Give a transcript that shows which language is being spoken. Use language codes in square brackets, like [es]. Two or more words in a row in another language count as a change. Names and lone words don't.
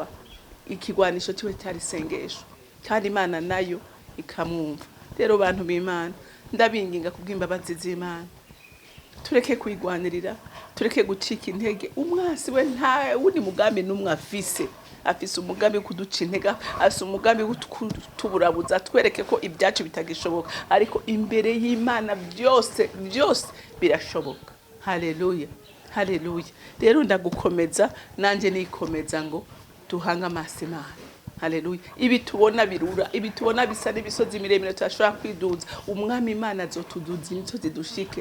[rn] Ikigwanisho cyo cyari isengesho, kandi Imana nayo ikamwumva. Rero bantu b'Imana, ndabinginga kubw'imbabazi z'Imana, tureke kwigwanirira, tureke gucika intege. Umwasi we nta wundi mugambi n'umwe afise. Afise umugambi kuduca intege, afise umugambi kutuburabuza, twereke ko ibyacu bitagishoboka. Ariko imbere y'Imana byose birashoboka. Haleluya. Haleluya. Rero ndagukomeza, nanje nikomeza ngo duhanga amaso Imana. Haleluya. Ibi tubona birura, ibi tubona bisa n'ibisozi miremire turashobora kwiduza, umwami Imana azotuduza imisozi dushike.